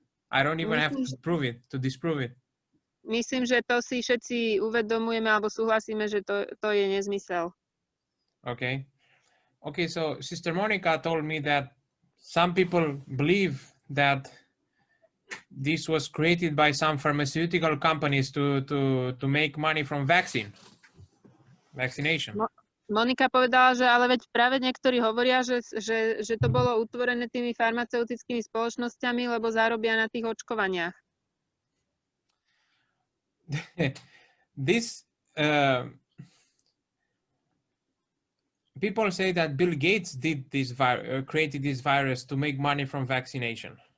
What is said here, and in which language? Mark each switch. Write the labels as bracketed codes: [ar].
[en] I don't even have to disprove it. [sk] Myslím, že to si všetci uvedomujeme alebo súhlasíme, že to je nezmysel. [en] Okay. So Sister Monica told me that some people believe that this was created by some pharmaceutical companies to make money from vaccination. [sk] Monika povedala, že ale veď práve niektorí hovoria, že to bolo utvorené tými farmaceutickými spoločnosťami, lebo zarobia na tých očkovaniach. [en] This people say that Bill Gates did created this virus to make money from vaccination.